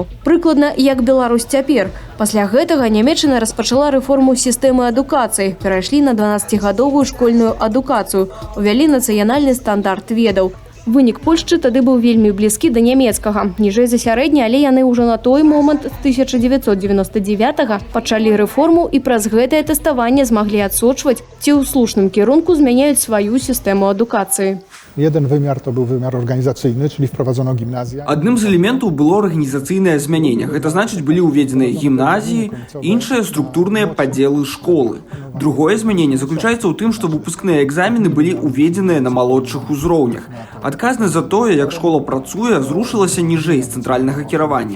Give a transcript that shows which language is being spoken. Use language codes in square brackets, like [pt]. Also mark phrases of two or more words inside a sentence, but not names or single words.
[be] Прыкладна як Беларусь цяпер. Пасля гэтага Нямецчына распачала рэформу сістэмы адукацыі, перайшлі на 12-гадовую школьную адукацыю, увялі нацыянальны стандарт ведаў. Вынік Польшчы тады быў вельмі блізкі да нямецкага. Ніжэй за сярэдні, але яны ўжо на той момант з 1999-го пачалі рэформу і праз гэтае тэставанне змаглі адсочваць, ці ў слушным кірунку змяняюць сваю сістэму адукацыі. [pl] Jeden wymiar to był wymiar organizacyjny, czyli wprowadzono gimnazja. [be] Адным з элементаў было арганізацыйнае змяненне. Гэта значыць, былі ўведзеныя гімназіі, іншыя структурныя падзелы школы. Другое змяненне заключаецца ў тым, што выпускныя экзамены былі ўведзеныя на малодшых узроўнях. Адказнасць за тое, як школа працуе, зрушылася ніжэй з цэнтральнага кіравання.